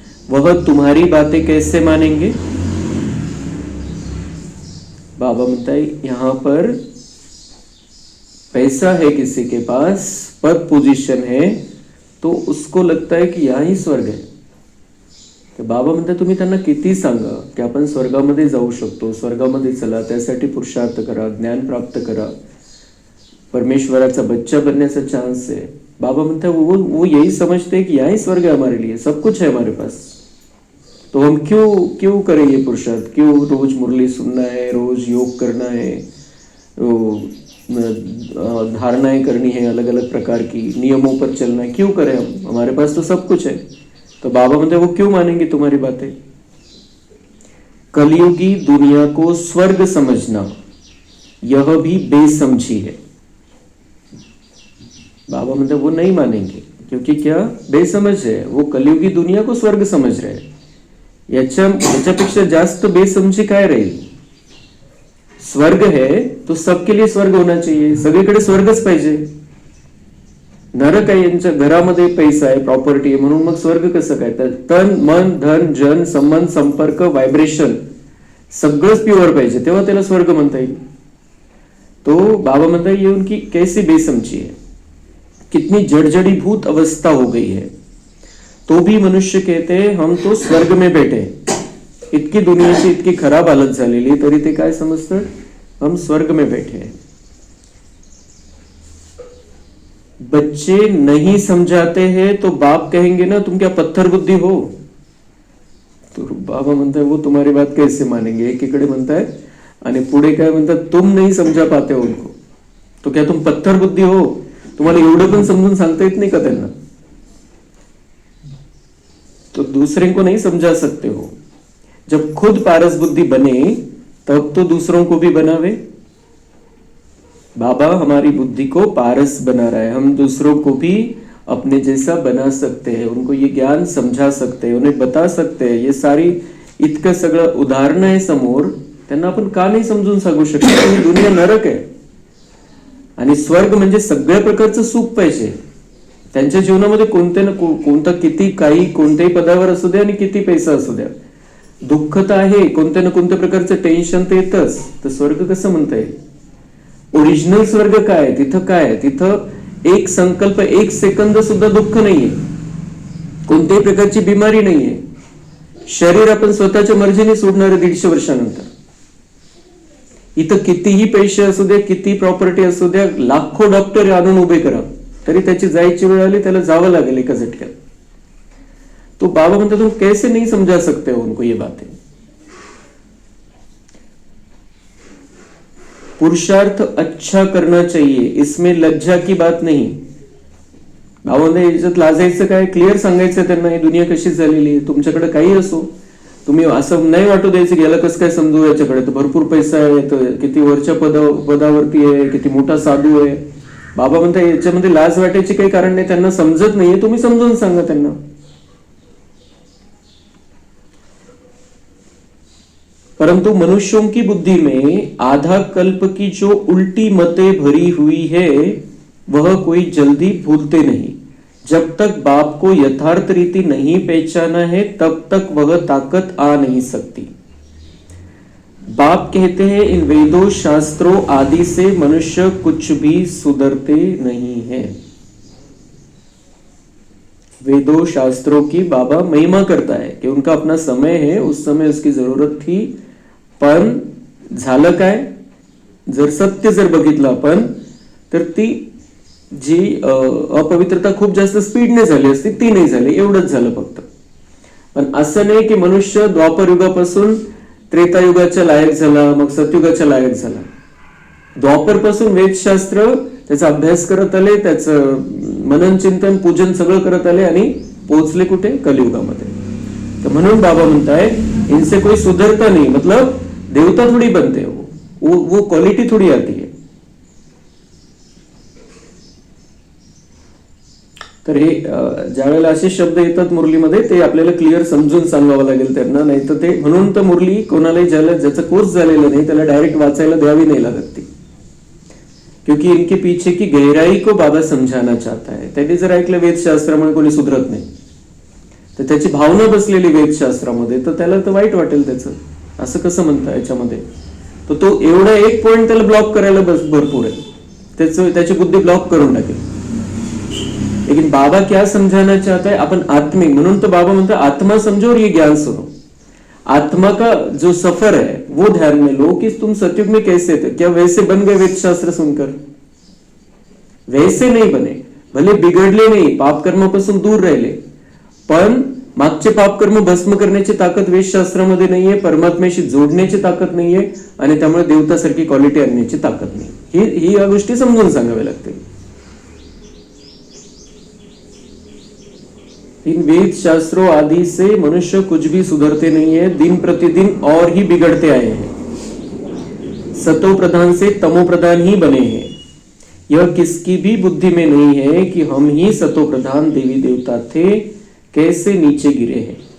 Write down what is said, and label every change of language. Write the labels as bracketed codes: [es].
[hi] वह तुम्हारी बातें कैसे मानेंगे? बाबा म्हणता है यहाँ पर पैसा है, किसी के पास पद पोजीशन है, तो उसको लगता है कि यहाँ ही स्वर्ग है। [mr] तर बाबा म्हणतात तुम्ही त्यांना किती सांगा की आपण स्वर्गामध्ये जाऊ शकतो, स्वर्गामध्ये चला, त्यासाठी पुरुषार्थ करा, ज्ञान प्राप्त करा, परमेश्वराचा [hi] बच्चा बनने का चांस है। बाबा म्हणता वो यही समझते हैं कि यहाँ ही स्वर्ग है हमारे लिए, सब कुछ है हमारे पास, तो हम क्यों करें ये पुरुषार्थ, क्यों रोज मुरली सुनना है, रोज योग करना है, धारणाएं करनी है अलग अलग प्रकार की, नियमों पर चलना है, क्यों करें हम? हमारे पास तो सब कुछ है। तो बाबा बोलते वो क्यों मानेंगे तुम्हारी बातें? कलयुगी दुनिया को स्वर्ग समझना यह भी बेसमझी है। बाबा मतलब वो नहीं मानेंगे, क्योंकि क्या? बेसमझ है। वो कलयुगी दुनिया को स्वर्ग समझ रहे हैं। [mr] याच्यापेक्षा जास्त बेसमझी काय राहील? [hi] स्वर्ग है तो सबके लिए स्वर्ग होना चाहिए, [mr] सगळीकडे स्वर्गच पाहिजे। नरक आहे, यांच्या घरामध्ये पैसा आहे, प्रॉपर्टी आहे, म्हणून मग स्वर्ग कसं काय? तर तन मन धन जन संबंध संपर्क व्हायब्रेशन सगळंच प्युअर पाहिजे, तेव्हा त्याला स्वर्ग म्हणता येईल। [hi] तो बाबा म्हणता ये उनकी कैसी बेसमझी है, कितनी जड़जड़ीभूत अवस्था हो गई है। तो भी मनुष्य कहते हैं हम तो स्वर्ग में बैठे। [mr] इतकी दुनियाची इतकी खराब हालत झालेली तरी ते काय समजतात? [hi] हम स्वर्ग में बैठे हैं। बच्चे नहीं समझाते हैं तो बाप कहेंगे ना तुम क्या पत्थर बुद्धि हो? तो बाबा म्हणता है वो तुम्हारी बात कैसे मानेंगे? [mr] एकीकडे म्हणताय आणि पुढे काय म्हणतात? [hi] तुम नहीं समझा पाते हो उनको तो क्या तुम पत्थर बुद्धि हो? [mr] तुम्हाला एवढं पण समजून सांगता येत नाही का त्यांना? [hi] तो दूसरे को नहीं समझा सकते हो। जब खुद पारस बुद्धि बने तब तो दूसरों को भी बनावे। बाबा हमारी बुद्धि को पारस बना रहा है, हम दूसरों को भी अपने जैसा बना सकते हैं, उनको ये ज्ञान समझा सकते हैं, उन्हें बता सकते हैं। ये सारी [mr] इतकं सगळं उदाहरणं आहे समोर, त्यांना आपण का नाही समजून सांगू शकतो? ही दुनिया नरक आहे आणि स्वर्ग म्हणजे सगळ्या प्रकारचं सुख पाहिजे त्यांच्या जीवनामध्ये। कोणता किती काही कोणत्याही पदावर असू द्या आणि किती पैसा असू द्या, दुःख तर आहे, कोणत्या ना कोणत्या प्रकारचं टेन्शन तर येतच। तर स्वर्ग कसं म्हणता येईल? ओरिजिनल स्वर्ग काय? तिथं काय? तिथं एक संकल्प, एक सेकंद सुद्धा दुःख नाहीये, कोणत्याही प्रकारची बिमारी नाहीये। शरीर आपण स्वतःच्या मर्जीने सोडणार 150 वर्षानंतर। इथं कितीही पैसे असू द्या, किती प्रॉपर्टी असू द्या, लाखो डॉक्टर आणून उभे करा, तरी त्याची जायची वेळ आली त्याला जावं लागेल एका झटक्यात। [hi] तो बाबा म्हणतात तुम कैसे नहीं समझा सकते हो उनको ये बातें? पुरुषार्थ अच्छा करना चाहिए, इसमें लज्जा की बात नहीं। [mr] बाबा याच्यात लाजायचं काय? क्लिअर सांगायचं त्यांना ही दुनिया कशी झालेली आहे। तुमच्याकडे काही असो, तुम्ही असं नाही वाटू द्यायचं की याला कसं काय समजू, याच्याकडे तर भरपूर पैसा आहे, तर किती वरच्या पदावरती आहे, किती मोठा साधू आहे। बाबा म्हणतात याच्यामध्ये लाज वाटायची काही कारण नाही, त्यांना समजत नाहीये, तुम्ही समजून सांगा त्यांना। [hi] परंतु मनुष्यों की बुद्धि में आधा कल्प की जो उल्टी मतें भरी हुई है वह कोई जल्दी भूलते नहीं। जब तक बाप को यथार्थ रीति नहीं पहचाना है तब तक वह ताकत आ नहीं सकती। बाप कहते हैं इन वेदों शास्त्रों आदि से मनुष्य कुछ भी सुधरते नहीं है। वेदों शास्त्रों की बाबा महिमा करता है कि उनका अपना समय है, उस समय उसकी जरूरत थी, [mr] पण झालं काय? जर सत्य जर बघितलं आपण तर ती जी अपवित्रता खूप जास्त स्पीडने झाली असती ती नाही झाली, एवढंच झालं फक्त। पण असं नाही की मनुष्य द्वापर युगापासून त्रेतायुगाच्या लायक झाला, मग सतयुगाच्या लायक झाला। द्वापर पासून वेदशास्त्र त्याचा अभ्यास करत आले, त्याचं मनन चिंतन पूजन सगळं करत आले आणि पोहोचले कुठे? कलियुगामध्ये। तर म्हणून बाबा म्हणताय [hi] इनसे कोई सुधरता नहीं, मतलब देवता थोड़ी बनते हैं, वो क्वालिटी थोड़ी आती है। [mr] तर हे ज्या वेळेला असे शब्द येतात मुरलीमध्ये ते आपल्याला क्लिअर समजून सांगावं लागेल त्यांना, नाही तर ते म्हणून तर मुरली कोणालाही ज्याचा कोर्स झालेला नाही त्याला डायरेक्ट वाचायला द्यावी नाही लागत ती, [hi] क्योंकि इनके पीछे की गहराई को बाबा समझाना चाहता है। [mr] त्यांनी जर ऐकलं वेदशास्त्रामुळे कोणी सुधरत नाही तर त्याची भावना बसलेली वेदशास्त्रामध्ये, तर त्याला तर वाईट वाटेल त्याचं, असं कसं म्हणता याच्यामध्ये। तर तो एवढा एक पॉइंट त्याला ब्लॉक करायला भरपूर आहे, त्याची बुद्धी ब्लॉक करून टाकेल। [hi] लेकिन बाबा क्या समझाना चाहता है? अपन आत्मिक, [mr] म्हणून तो बाबा म्हणता [hi] आत्मा समझो और ये ज्ञान सुनो। आत्मा का जो सफर है वो ध्यान में लो कि तुम सतयुग में कैसे थे, क्या वैसे बन गए वेदशास्त्र सुनकर? वैसे नहीं बने, [mr] भले बिघडले नाही, पाप कर्मापासून दूर राहिले, पण मागचे पाप कर्म भस्म करण्याची ताकद वेदशास्त्रामध्ये नाहीये, परमात्म्याशी जोडण्याची ताकद नाहीये आणि त्यामुळे देवतासारखी क्वालिटी आणण्याची ताकद नाही। ही या गोष्टी समजून सांगाव्या लागतील. [hi] इन वेद शास्त्रों आदि से मनुष्य कुछ भी सुधरते नहीं है, दिन प्रतिदिन और ही बिगड़ते आए हैं. सतो प्रधान से तमो प्रधान ही बने हैं. यह किसकी भी बुद्धि में नहीं है कि हम ही सतो प्रधान देवी देवता थे, कैसे नीचे गिरे हैं.